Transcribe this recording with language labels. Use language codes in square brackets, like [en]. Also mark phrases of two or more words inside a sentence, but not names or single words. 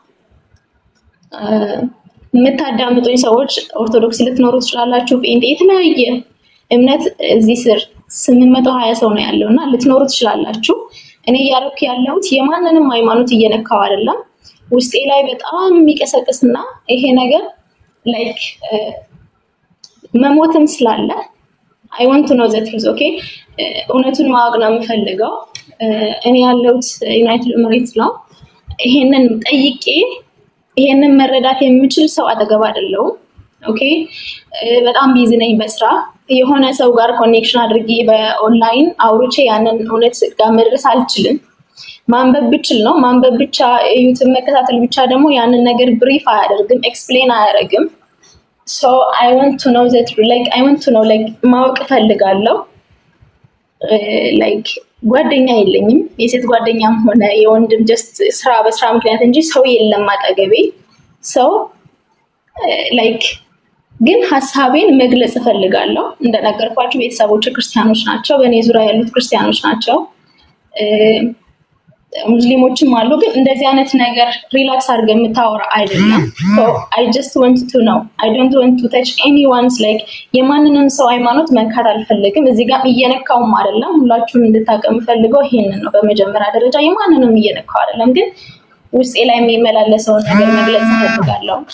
[am] የምታዳምጡኝ ሰዎች ኦርቶዶክስ ልትኖሩ ትችላላችሁ፣ ጴንጤ የተለያየ እምነት እዚህ ስር 820 ሰው ነው ያለውና ልትኖሩ ትችላላችሁ። እኔ ያረኩ ያለሁት የማንንም ሃይማኖት እየነካው አይደለም። ውስጤ ላይ በጣም የሚቀሰቅስና ይሄ ነገር ላይክ መሞትም ስላለ [en] I want to know the truth okay [am] እውነቱን ማወቅ ነው የምፈልገው። እኔ ያለሁት ዩናይትድ ኤሚሬትስ ነው። ይሄንን ጠይቄ ይሄንን መረዳት የምችል ሰው አጠገብ አይደለም። ኦኬ በጣም ቢዚ ነኝ በስራ የሆነ ሰው ጋር ኮኔክሽን አድርጌ በኦንላይን አውርቼ ያንን እውነት ጋር መድረስ አልችልም። ማንበብ ብቻ ነው ማንበብ ብቻ ዩቲዩብ መከታተል ብቻ ደግሞ ያንን ነገር ብሪፍ አያደርግም ኤክስፕሌን አያደርግም። [en] so I want to know that like I want to know like [am] ማወቅ ፈልጋለሁ። like ጓደኛ የለኝም የሴት ጓደኛም ሆነ የወንድም just ስራ በስራ ምክንያት እንጂ ሰው የለም አጠገቤ። [en] so like [am] ግን ሐሳቤን መግለጽ ፈልጋለሁ። እንደነገርኳችሁ ቤተሰቦች ክርስቲያኖች ናቸው፣ በእኔ ዙሪያ ያሉት ክርስቲያኖች ናቸው፣ ሙስሊሞችም አሉ። ግን እንደዚህ አይነት ነገር ሪላክስ አድርገን የምታወራ አይደለም። [en] so I just want to know I don't want to touch anyone's like [am] የማንንም ሰው ሃይማኖት መንካት አልፈልግም። እዚህ ጋር እየነካውም አይደለም። ሁላችሁም እንድታቀም ፈልገው ይሄንን ነው። በመጀመሪያ ደረጃ የማንንም እየነካው አይደለም፣ ግን ውስጤ ላይ የሚመላለሰው ነገር መግለጽ ፈልጋለሁ።